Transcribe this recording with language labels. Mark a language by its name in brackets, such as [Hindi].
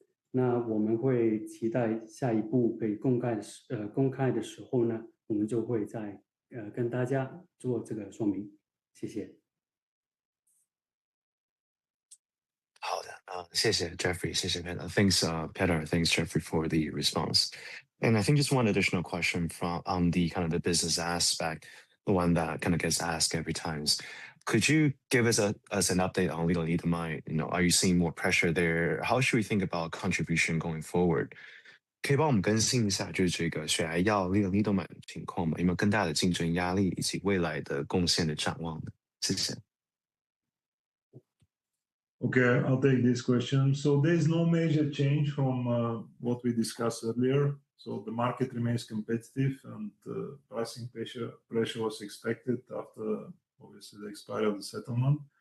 [Chinese] 那我们会期待下一步可以公开的时候呢，我们就会再跟大家做这个说明。谢谢。好的，谢谢 Jeffrey， 谢谢 Peter. [English] Thanks, Peter. Thanks, Jeffrey, for the response. And I think just one additional question on the kind of the business aspect, the one that kind of gets asked every time. Could you give us an update on lenalidomide? Are you seeing more pressure there? How should we think about contribution going forward? [Chinese] 可以帮我们更新一下，就是这个血癌药lenalidomide的情况吗？有没有更大的竞争压力以及未来的贡献的展望呢？谢谢。 [English] Okay, I'll take this question. So there is no major change from what we discussed earlier. So the market remains competitive and pricing pressure was expected after obviously the expiry of the settlement.